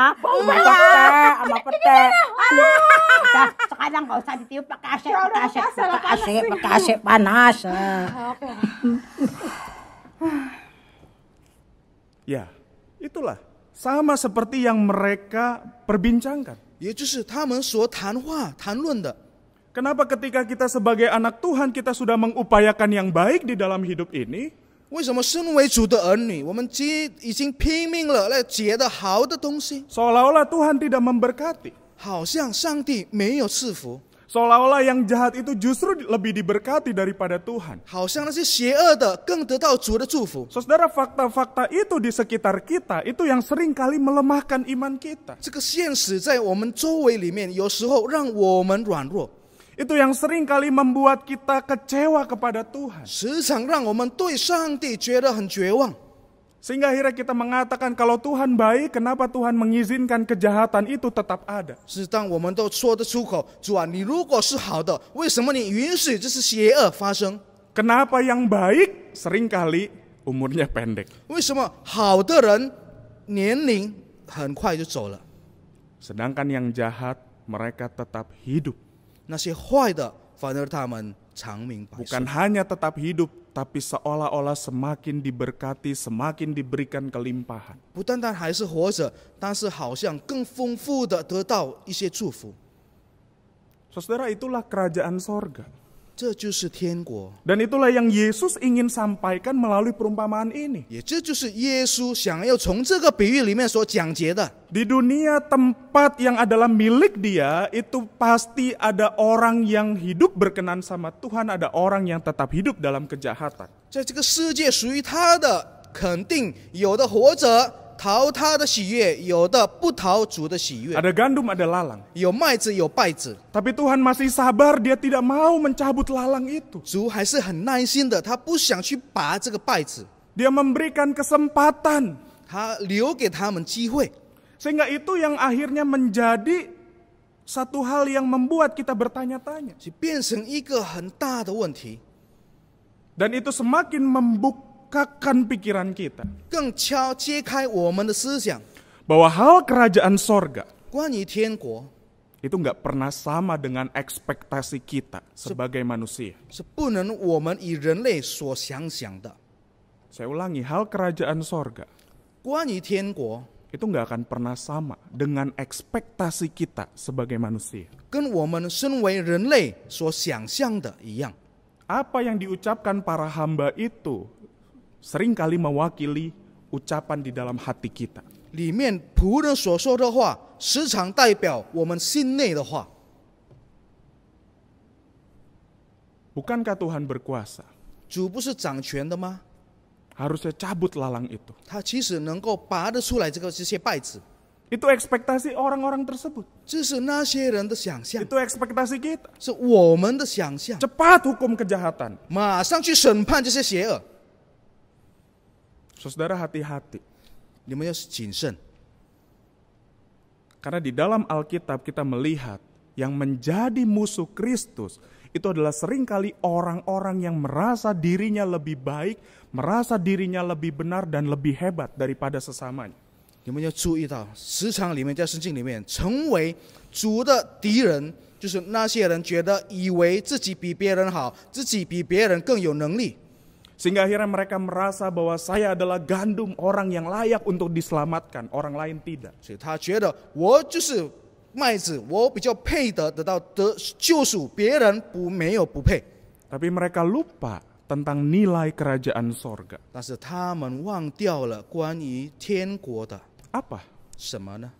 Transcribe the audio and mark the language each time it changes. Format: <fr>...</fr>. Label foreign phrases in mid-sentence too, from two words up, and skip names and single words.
<id>Sama pete. Udah, sekarang nggak usah ditiup pakai AC panas. Ya, itulah sama seperti yang mereka perbincangkan.</id> <zh>也就是他们所谈论的。</zh> <id>Kenapa ketika kita sebagai anak Tuhan kita sudah mengupayakan yang baik di dalam hidup ini,</id> <zh>为什么身为主的儿女，我们已经拼命了来结的好的东西，</zh> <id>seolah-olah Tuhan tidak memberkati?</id> <zh>好像上帝没有赐福，</zh> <id>Seolah-olah yang jahat itu justru lebih diberkati daripada Tuhan.</id> <zh>好像那些邪恶的更得到主的祝福。</zh> <id>Saudara, fakta-fakta itu di sekitar kita itu yang sering kali melemahkan iman kita.</id> <zh>这个现实在我们周围里面，有时候让我们软弱，</zh> <id>Itu yang sering kali membuat kita kecewa kepada Tuhan.</id> <zh>时常让我们对上帝觉得很绝望。</zh> <id>Sehingga akhirnya kita mengatakan kalau Tuhan baik, kenapa Tuhan mengizinkan kejahatan itu tetap ada?</id> <zh>是当我们都说得出口，主啊，你如果是好的，为什么你允许这是邪恶发生？</zh> <id>Kenapa yang baik seringkali umurnya pendek?</id> <zh>为什么好的人年龄很快就走了，</zh> <id>Sedangkan yang jahat mereka tetap hidup.</id> <zh>那些坏的反而他们长命百岁</zh> <id>Bukan。hanya tetap hidup, tapi seolah-olah semakin diberkati, semakin diberikan kelimpahan.</id> <zh>不单单还是活着，但是好像更丰富的得到一些祝福。</zh> <id>Saudara, itulah kerajaan sorga.</id> <zh>这就是天国，</zh> <id>Dan itulah yang Yesus ingin sampaikan melalui perumpamaan ini.</id> <zh>也这就是耶稣想要从这个比喻里面所讲解的。</zh> <id>Di dunia tempat yang adalah milik dia, itu pasti ada orang yang hidup berkenan sama Tuhan, ada orang yang tetap hidup dalam kejahatan.</id> <zh>在这个世界属于他的，肯定有的活着讨他的喜悦，有的不讨主的喜悦，</zh> <id>Ada gandum, ada lalang.</id> <zh>有麦子有稗子。</zh> <id>Tapi Tuhan masih sabar, dia tidak mau mencabut lalang itu.</id> <zh>主还是很耐心的，他不想去拔这个稗子，</zh> <id>Dia memberikan kesempatan.</id> <zh>他留给他们机会。</zh> <id>Sehingga itu yang akhirnya menjadi satu hal yang membuat kita bertanya-tanya.</id> <zh>就变成一个很大的问题，</zh> <id>Dan itu semakin membukakan pikiran kita.</id> <zh>更揭开我们的思想，</zh> <id>Bahwa hal kerajaan sorga</id> <zh>关于天国</zh> <id>itu nggak pernah sama dengan ekspektasi kita sebagai manusia.</id> <zh>是不能我们以人类所想的。</zh> <id>Saya ulangi, hal kerajaan sorga</id> <zh>关于天国</zh> <id>itu nggak akan pernah sama dengan ekspektasi kita sebagai manusia.</id> <zh>跟我们身为人类所想象的一样，</zh> <id>Apa yang diucapkan para hamba itu seringkali mewakili ucapan di dalam hati kita.</id> <zh>里面仆人所说的话，时常代表我们心内的话。</zh> <id>Bukankah Tuhan berkuasa?</id> <zh>主不是掌权的吗？</zh> <id>Harusnya cabut lalang itu.</id> <zh>他其实能够拔得出来这些稗子，</zh> <id>Itu ekspektasi orang-orang tersebut.</id> <zh>这是那些人的想象，</zh> <id>Itu ekspektasi kita.</id> <zh>是我们的想象。</zh> <id>Cepat hukum kejahatan.</id> <zh>马上去审判这些邪恶，</zh> <id>Saudara, hati-hati.</id> <zh>你们要谨慎，</zh> <id>Karena di dalam Alkitab kita melihat yang menjadi musuh Kristus itu adalah seringkali orang-orang yang merasa dirinya lebih baik, merasa dirinya lebih benar dan lebih hebat daripada sesamanya.</id> <zh>你们要注意到，时常里面在圣经里面，成为主的敌人，就是那些人觉得以为自己比别人好，自己比别人更有能力，</zh> <id>Sehingga akhirnya mereka merasa bahwa saya adalah gandum, orang yang layak untuk diselamatkan, orang lain tidak.</id> <zh>所以他觉得我就是麦子，我比较配得到救赎，别人没有不配。</zh> <id>Tapi mereka lupa tentang nilai kerajaan sorga.</id> <zh>但是他们忘掉了关于天国的</zh> <id>Apa?</id> <zh>什么呢？</zh>